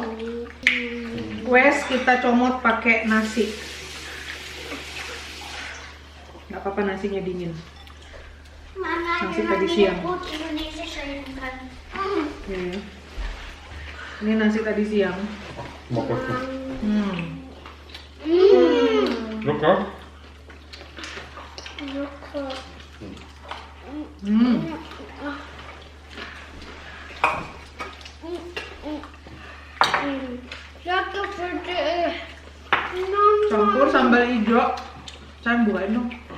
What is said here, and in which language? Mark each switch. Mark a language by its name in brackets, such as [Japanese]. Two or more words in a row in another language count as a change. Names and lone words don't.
[Indonesian] Wes, kita comot pakai nasi. Nggak apa-apa nasinya dingin. Nasi tadi siang. Nih. Ini nasi tadi siang. [Swedish] Smakar gott. Hmm. Lukka. [Indonesian] Campur sambal hijau. Can bukain dong.